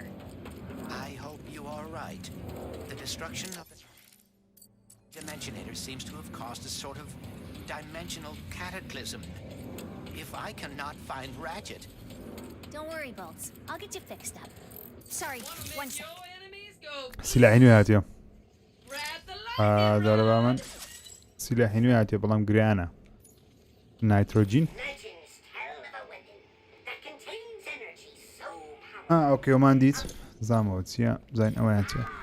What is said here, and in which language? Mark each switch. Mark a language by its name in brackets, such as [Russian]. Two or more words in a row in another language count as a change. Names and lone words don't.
[English] I hope you are right. The destruction of the Dimensionator seems to have caused a sort of dimensional cataclysm. If I cannot find Ratchet... Don't worry, Bolts. I'll get you fixed up. Sorry, one sec. [Central Kurdish] سلاحی نوێ هاتیە دەڵێ با من سلاحی نوێ هاتیە بەڵام گرانە نایترۆجین ئۆکێ ئەومان دیت زانمەوە چییە بزانین ئەوەیان چییە